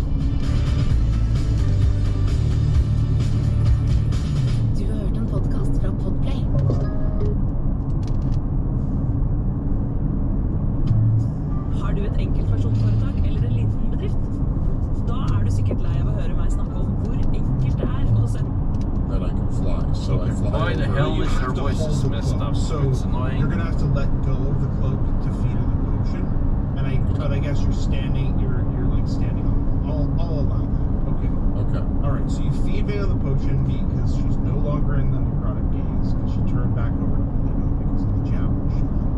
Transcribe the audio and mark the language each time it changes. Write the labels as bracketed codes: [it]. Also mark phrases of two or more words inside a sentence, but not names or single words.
[no] Du har hørt en podcast fra Podplay. Har du et enkeltpersonforetak eller en liten bedrift? Da er du sikkert lei av å høre meg snakke om hvor enkelt det er å sende. [en] And I can fly, so I fly. Why the over. hell You is have your to voice hold is the messed cloak, up? so It's annoying. you're gonna have to let go of the cloak to feed her the potion. But I guess you're standing. You're like standing on. I'll allow that. Okay. Okay. All right. So you feed Vale the potion because she's no longer in the necrotic gaze because she turned back over to Polito because of the javelin shot.